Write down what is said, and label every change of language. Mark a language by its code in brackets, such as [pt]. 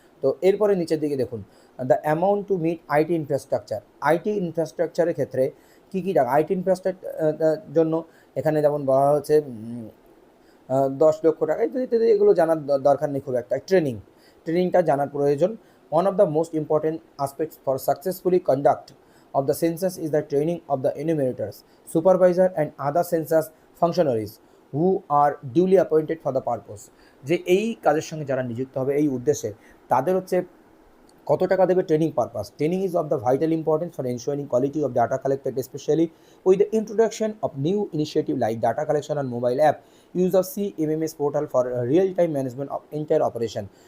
[bn] তো এরপরে নিচের দিকে দেখুন, [en] The amount to meet IT infrastructure. [bn] IT ইনফ্রাস্ট্রাকচারের ক্ষেত্রে কী কী টাকা আইটি ইনফ্রাস্ট্রাকচার জন্য এখানে যেমন বলা হচ্ছে 10 লক্ষ টাকা ইত্যাদি ইত্যাদি, এগুলো জানার দরকার নেই খুব একটা। ট্রেনিংটা জানার প্রয়োজন। [en] One of the most important aspects for successfully conduct of the census is the training of the enumerators, supervisor and other census functionaries who are duly appointed for the purpose. [bn] যে এই কাজের সঙ্গে যারা নিযুক্ত হবে এই উদ্দেশ্যে তাদের হচ্ছে কত টাকা দেবে training purpose. [en] Training is of the vital importance for ensuring quality of data collected specially with the introduction of new initiative like data collection on mobile app, use of CMMS portal for real time management of entire operation.